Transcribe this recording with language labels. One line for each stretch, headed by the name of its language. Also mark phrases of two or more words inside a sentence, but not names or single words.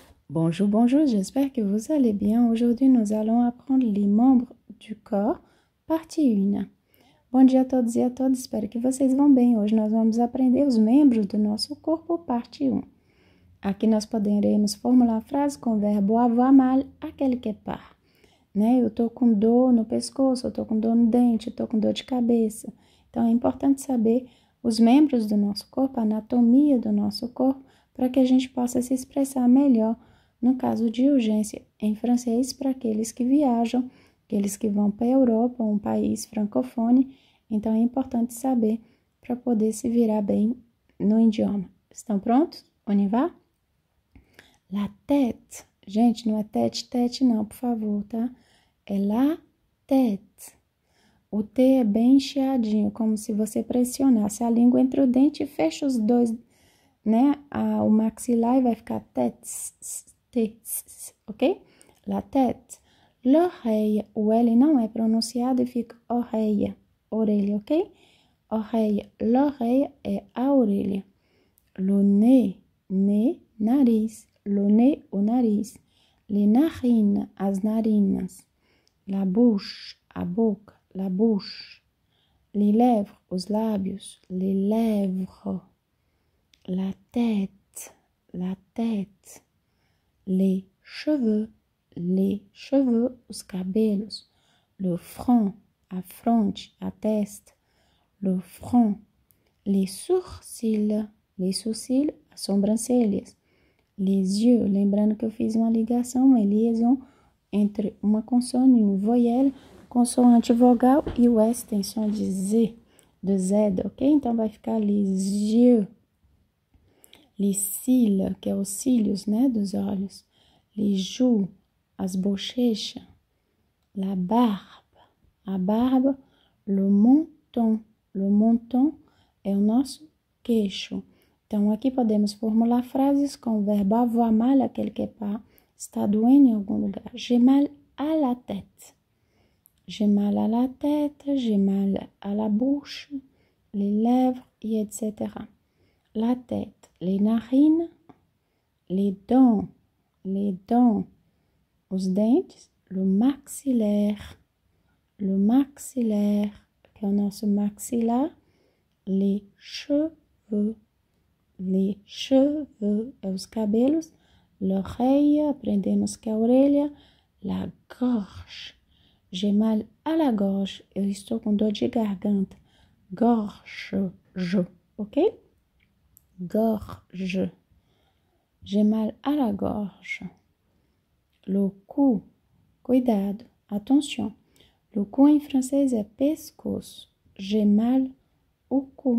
French: Bonjour, bonjour, j'espère que vous allez bien. Aujourd'hui, nous allons apprendre les membres du corps, partie 1.
Portuguese: Bom dia a todos e a todas, espero que vocês vão bem. Hoje nós vamos aprender os membros do nosso corpo, parte 1. Aqui nós poderemos formular a frase com o verbo
French: avoir mal a quelque part.
Portuguese: Eu tô com dor no pescoço, eu tô com dor no dente, eu tô com dor de cabeça. Então, é importante saber os membros do nosso corpo, a anatomia do nosso corpo, para que a gente possa se expressar melhor no caso de urgência em francês para aqueles que viajam, aqueles que vão para a Europa, um país francofone. Então, é importante saber para poder se virar bem no idioma. Estão prontos?
French: On y va? La tête.
Portuguese: Gente, não é tete-tete não, por favor, tá?
French: É la tête.
Portuguese: O T é bem chiadinho, como se você pressionasse a língua entre o dente e fecha os dois, né? O maxilar e vai ficar tête, ok?
French: La tête. L'oreille,
Portuguese: o L não é pronunciado e fica oreille, orelha, ok?
French: Oreille. L'oreille
Portuguese: é a orelha.
French: Le nez, nariz. Le nez,
Portuguese: o nariz.
French: Les narines,
Portuguese: as narinas.
French: La bouche,
Portuguese: a boca,
French: la bouche. Les lèvres,
Portuguese: os lábios,
French: les lèvres. La tête, les cheveux,
Portuguese: os cabelos.
French: Le front,
Portuguese: a fronte, a testa.
French: Le front. Les sourcils,
Portuguese: as sobrancelhas.
French: Les yeux,
Portuguese: lembrando que eu fiz uma ligação, uma liaison entre uma consoante e uma voyelle, consoante vogal e o S tem som de Z, ok? Então, vai ficar
French: les yeux, les cils,
Portuguese: que é os cílios, né, dos olhos,
French: les joues,
Portuguese: as bochechas,
French: la barbe,
Portuguese: a barba,
French: le menton
Portuguese: é o nosso queixo. Então, aqui podemos formular frases com o verbo
French: avoir mal a quelque part,
Portuguese: está doendo em algum lugar.
French: J'ai mal à la tête. J'ai mal à la tête, j'ai mal à la bouche, les lèvres, et etc. La tête, les narines, les dents,
Portuguese: os dentes,
French: le maxillaire,
Portuguese: que é o nosso maxilar,
French: les cheveux,
Portuguese: é os cabelos, l'oreille, aprendemos que é a orelha,
French: la gorge, j'ai mal à la gorge,
Portuguese: eu estou com dor de garganta,
French: gorge, ok? Gorge, j'ai mal à la gorge. Le cou,
Portuguese: cuidado, attention,
French: le cou
Portuguese: em francês é pescoço,
French: j'ai mal au cou.